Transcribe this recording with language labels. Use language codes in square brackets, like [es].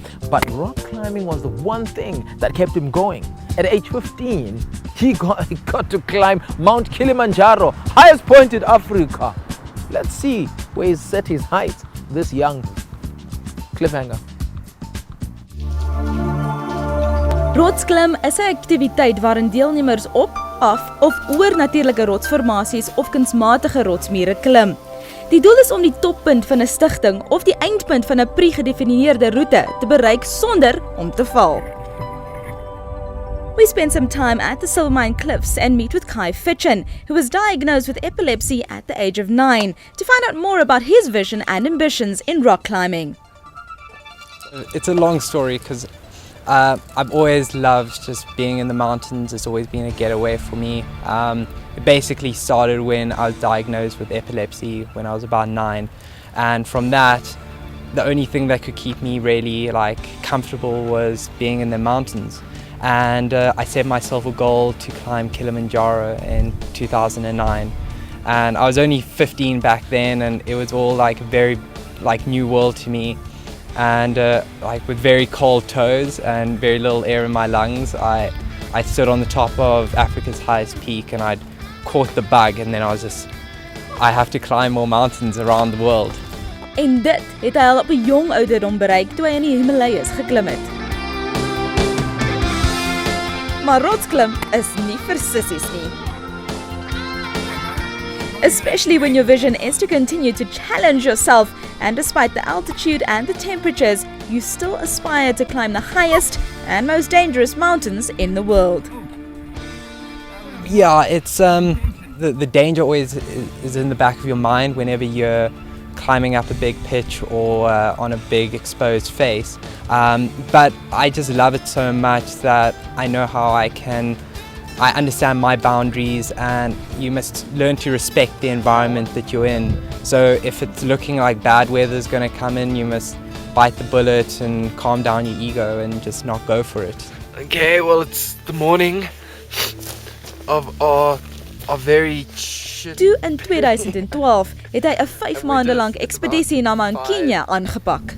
[en] But rock climbing was the one thing that kept him going. At age 15, he got to climb Mount Kilimanjaro, highest point in Africa. Let's see where he's set his heights, this young cliffhanger. [af] Rotsklim is 'n aktiwiteit waarin deelnemers op, af of oor natuurlike rotsformasies of kunsmatige rotsmure klim. Die doel is om die toppunt van 'n stigting of die eindpunt van 'n pre-gedefinieerde roete te bereik sonder om te val. [en] We spent some time at the Table Moutain cliffs and meet with Fitchen, who was diagnosed with epilepsy at the age of 9, to find out more about his vision and ambitions in rock climbing. It's a long story because I've always loved just being in the mountains. It's always been a getaway for me. It basically started when I was diagnosed with epilepsy when I was about 9, and from that the only thing that could keep me really comfortable was being in the mountains. And I set myself a goal to climb Kilimanjaro in 2009, and I was only 15 back then, and it was all a very new world to me. And with very cold toes and very little air in my lungs, I stood on the top of Africa's highest peak, and I'd caught the bug, and then I have to climb more mountains around the world. [af] En dit het hy al op 'n jong ouderdom bereik toe hy in die Himalayas geklim het. Maar rotsklim is nie vir sissies nie. [en] Especially when your vision is to continue to challenge yourself, and despite the altitude and the temperatures, you still aspire to climb the highest and most dangerous mountains in the world. Yeah, it's the danger always is in the back of your mind whenever you're climbing up a big pitch or on a big exposed face. But I just love it so much that I know how I understand my boundaries, and you must learn to respect the environment that you're in. So if it's looking like bad weather is going to come in, you must bite the bullet and calm down your ego and just not go for it. Okay, well, it's the morning of our very shit. [af] Toe in 2012 het hy 'n 5 maande lank ekspedisie na Mount Kenya aangepak.